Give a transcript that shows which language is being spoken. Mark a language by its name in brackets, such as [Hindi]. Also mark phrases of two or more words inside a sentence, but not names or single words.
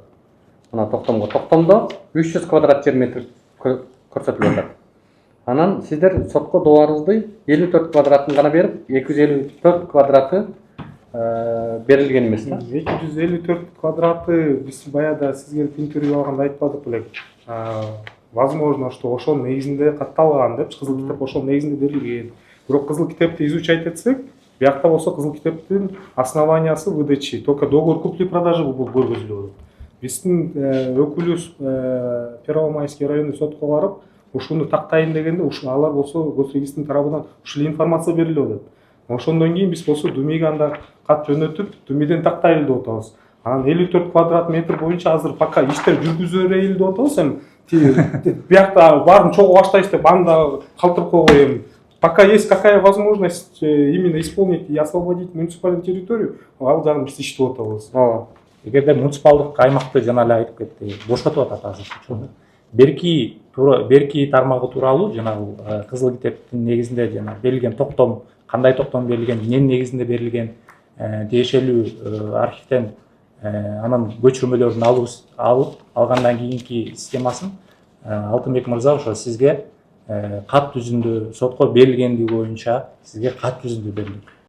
[Kyrgyz] Мына токтомдо 300 квадрат жер метр көрсөтүлүп атат. Анан сиздер сотко дообарыңызды 54 квадратын гана берип, 254 квадраты берилген эмес да. 254 квадраты биз баягы сизге интервью алганда айтпадык белек. [Russian] Возможно, что [Kyrgyz] ошол негизинде катталган депчи, кызыл китеп ошол негизинде берилген. Бирок кызыл китепти изучать этсек, биякта болсо кызыл китептин основаниясы [Russian] выдачи, только договор купли-продажи [Kyrgyz] көргөзүлүп атат. Биздин өкүлүбүз Первомайский райондук сотко барып, ушуну тактайын дегенде, алар болсо госрегистрдин тарабынан ушул информация берилип атат. Ошондон кийин биз болсо Думиге анда кат жөнөтүп, Думиден тактайлы деп атабыз. Анан 54 квадрат метр боюнча азыр пока иштер жүргүзө берели деп атабыз. Эми биякта баарын чогуу баштайбыз деп анда калтырып койгой. [Russian] Пока есть какая возможность именно исполнить и освободить муниципальную территорию, [Kyrgyz] ал жагын биз иштеп атабыз. Эгерде муниципалдык аймакты жана эле айтып кетти, бошотуп атат азыр. Берки тармагы тууралуу жанагы кызыл китептин негизинде жана берилген токтом, кандай токтом берилген, эмненин негизинде берилген тиешелүү архивден анын көчүрмөлөрүн алгандан кийинки системасын Алтынбек мырза ошо сизге кат жүзүндө сотко берилгендиги боюнча сизге кат жүзүндө берилет.